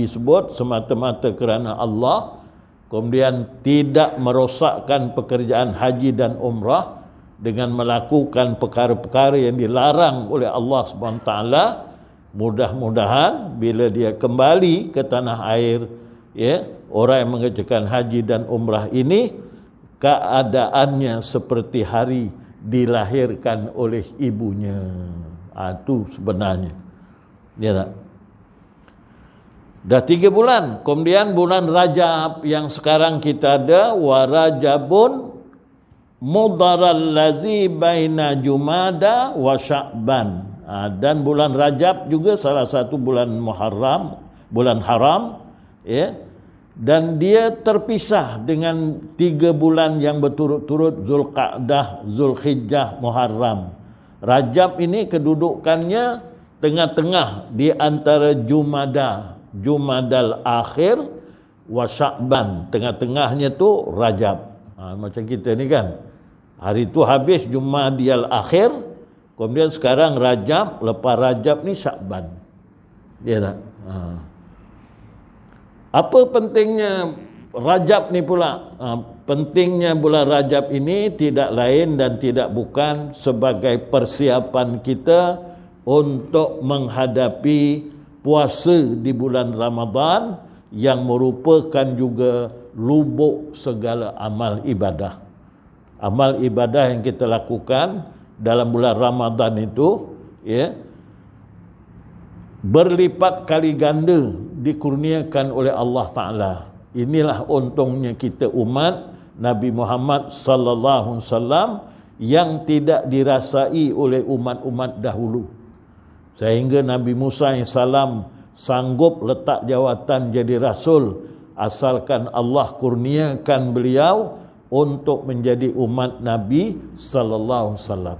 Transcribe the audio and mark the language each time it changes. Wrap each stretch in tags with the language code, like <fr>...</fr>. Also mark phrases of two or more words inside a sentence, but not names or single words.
<ms>sebut, semata-mata kerana Allah, kemudian tidak merosakkan pekerjaan haji dan umrah dengan melakukan perkara-perkara yang dilarang oleh Allah SWT, mudah-mudahan bila dia kembali ke tanah air, ya, orang yang mengerjakan haji dan umrah ini keadaannya seperti hari dilahirkan oleh ibunya. Itu sebenarnya. Ya tak? Dah 3 bulan. Kemudian bulan Rajab yang sekarang kita ada,</ms> <ar>ورجب مضر الذي بين جمادى وشعبان.</ar> <ms>Dan bulan Rajab juga salah satu bulan Muharram, bulan haram, ya. Dan dia terpisah dengan 3 bulan yang berturut-turut, Zulqa'dah, Zulhijjah, Muharram. Rajab ini kedudukannya tengah-tengah di antara</ms> <ar>جمادى الآخر وشعبان.</ar> <ms>Tengah-tengahnya tu Rajab. Macam kita ni kan, hari tu habis Jumadal akhir, kemudian sekarang Rajab, lepas Rajab ni Sya'ban. Ya tak? Apa pentingnya Rajab ni pula? Pentingnya bulan Rajab ini tidak lain dan tidak bukan sebagai persiapan kita untuk menghadapi puasa di bulan Ramadan yang merupakan juga lubuk segala amal ibadah. Amal ibadah yang kita lakukan dalam bulan Ramadan itu, ya, berlipat kali ganda dikurniakan oleh Allah Ta'ala. Inilah untungnya kita umat Nabi Muhammad</ms> <ar>صلى الله عليه وسلم</ar> <ms>yang tidak dirasai oleh umat-umat dahulu. Sehingga Nabi Musa AS sanggup letak jawatan jadi rasul asalkan Allah kurniakan beliau untuk menjadi umat Nabi</ms> <ar>صلى الله عليه وسلم.</ar>